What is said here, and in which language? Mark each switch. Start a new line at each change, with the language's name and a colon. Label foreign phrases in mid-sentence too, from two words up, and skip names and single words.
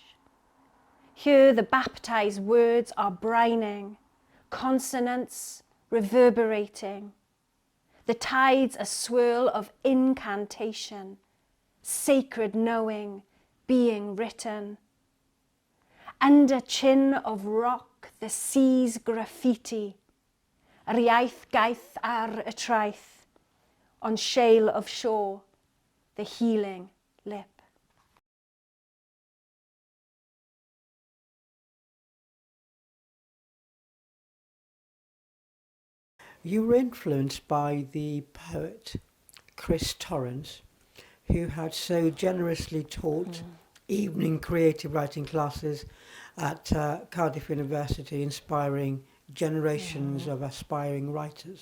English: Here the baptized words are brining, consonants reverberating. The tides a swirl of incantation, sacred knowing being written. Under chin of rock, the sea's graffiti,
Welsh: yr iaith gaeth ar y traeth,
English: on shale of shore, the healing lip. You were influenced by the poet Chris Torrance, who had so generously taught evening creative writing classes at Cardiff University, inspiring generations of aspiring writers.